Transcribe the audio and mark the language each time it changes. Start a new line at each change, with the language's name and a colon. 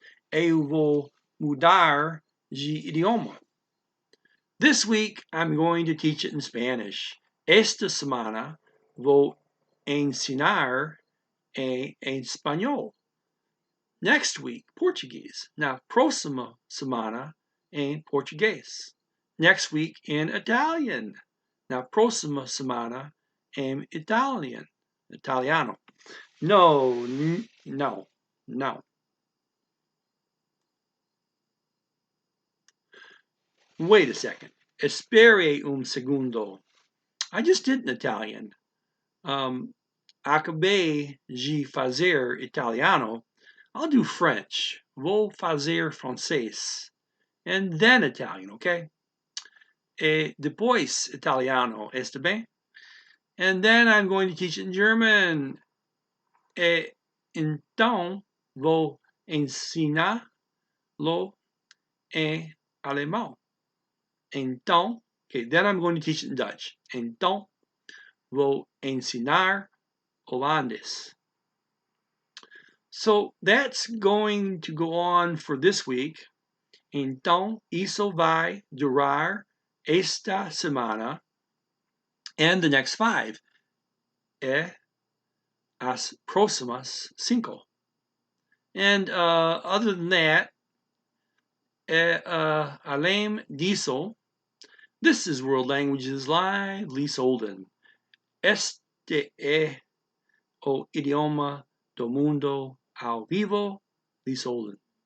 Portuguese: Eu vou mudar de idioma.
English: This week, I'm going to teach it in Spanish.
Portuguese: Esta semana, vou ensinar em espanhol.
English: Next week, Portuguese.
Portuguese: Na próxima semana, em português.
English: Next week, in Italian.
Portuguese: Na próxima semana, em italiano. No.
English: Wait a second.
Spanish: Espere un segundo.
English: I just did an Italian.
Portuguese: Acabei de fazer italiano.
English: I'll do French.
Portuguese: Vou fazer francês.
English: And then Italian, okay?
Portuguese: E depois italiano, está bem?
English: And then I'm going to teach it in German.
Portuguese: E então vou ensiná-lo em alemão. Então, okay,
English: then I'm going to teach it in Dutch.
Portuguese: Então vou ensinar holandês.
English: So that's going to go on for this week.
Portuguese: Então, isso vai durar esta semana
English: and the next 5.
Portuguese: As próximas 5.
English: And other than that,
Portuguese: além disso,
English: this is World Languages Live, Lee Solden.
Portuguese: Este é o idioma do mundo ao vivo, Lee Solden.